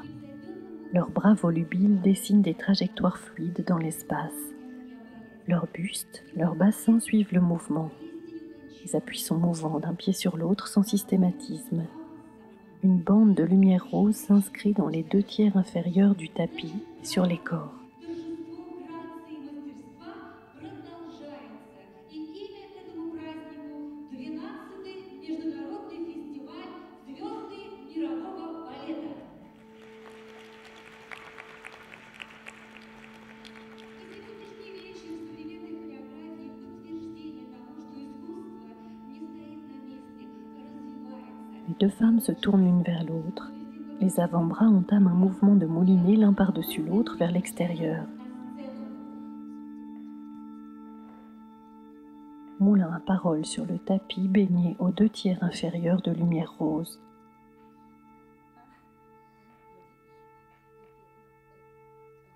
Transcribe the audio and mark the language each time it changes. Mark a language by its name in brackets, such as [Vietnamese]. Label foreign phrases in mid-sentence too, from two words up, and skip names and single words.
[French] Leurs bras volubiles dessinent des trajectoires fluides dans l'espace. Leurs bustes, leurs bassins suivent le mouvement. Les appuis sont mouvants d'un pied sur l'autre sans systématisme. Une bande de lumière rose s'inscrit dans les 2 tiers inférieurs du tapis et sur les corps. [Russian] Торжество грации и мастерства продолжается. И имя этому празднику 12-й международный фестиваль «Звезды мирового балета». И сегодняшний вечер современной хореографии подтверждение тому, что искусство не стоит на месте, развивается. [French] Les deux femmes se tournent l'une vers l'autre. Les avant-bras entament un mouvement de moulinet l'un par-dessus l'autre vers l'extérieur. Moulin à parole sur le tapis baigné aux 2 tiers inférieurs de lumière rose.